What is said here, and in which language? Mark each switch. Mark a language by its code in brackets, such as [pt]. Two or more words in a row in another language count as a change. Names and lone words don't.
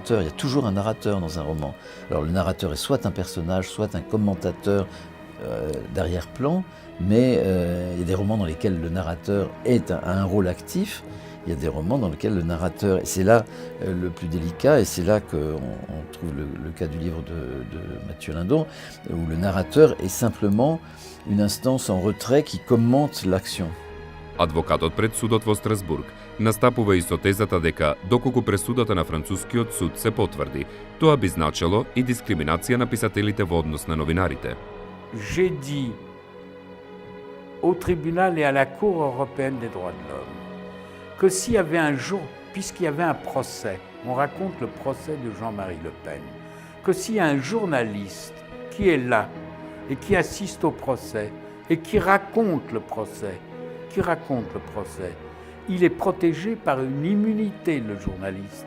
[fr] Il y a toujours un narrateur dans un roman. Alors le narrateur est soit un personnage, soit un commentateur d'arrière-plan, mais il y a des romans dans lesquels le narrateur a un rôle actif. Il y a des romans dans lesquels le narrateur, et c'est là le plus délicat, et c'est là qu'on trouve le cas du livre de Mathieu Lindon, où le narrateur est simplement une instance en retrait qui commente l'action. [mk] Адвокатот пред судот во Страсбург настапува и со тезата дека доколку пресудата на францускиот суд се потврди, тоа би значело и дискриминација на писателите во однос на новинарите. [fr] J'ai dit au tribunal et à la Cour européenne des droits de l'homme que s'il y avait un jour, puisqu'il y avait un procès, on raconte le procès de Jean-Marie Le Pen, que s'il y a un journaliste qui est là et qui assiste au procès et qui raconte le procès, il est protégé par une immunité, le journaliste.